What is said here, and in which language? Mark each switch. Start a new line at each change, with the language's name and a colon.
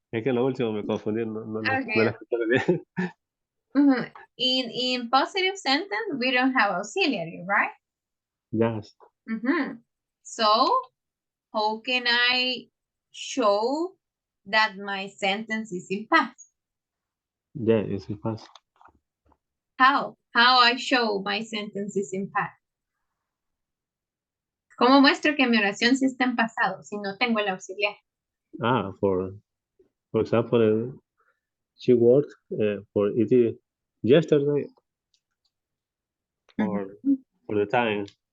Spanish: Es que lo último me confundí, no la escuché bien.
English: In positive sentence, we don't have auxiliary, right? Yes. So, how can I show that my sentence is in past? Yeah, it's in past. How? How I show my sentence is in past?
Spanish: ¿Cómo muestro que mi oración sí está en pasado si no tengo el auxiliar?
English: For example, she worked for it yesterday or for the time.